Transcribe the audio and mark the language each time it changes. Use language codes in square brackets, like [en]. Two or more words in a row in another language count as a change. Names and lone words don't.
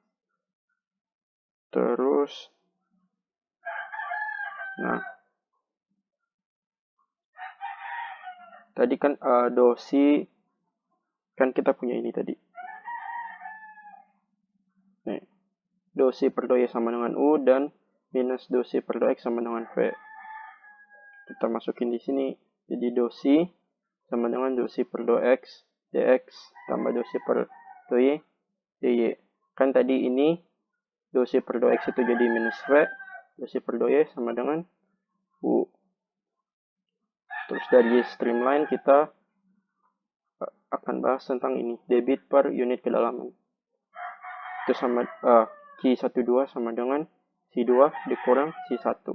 [id] Terus, nah, tadi kan do C kan kita punya ini tadi. Nih, do C per do Y sama dengan U dan minus do C per do X sama dengan V. Kita masukin di sini. Jadi do C sama dengan do C per do X dx tambah do C per do Y dy. Kan tadi ini do C per do X itu jadi minus V, do C per do Y sama dengan U. Terus dari streamline kita akan bahas tentang ini, debit per unit kedalaman. Itu sama Q12 sama dengan C2 dikurang C1.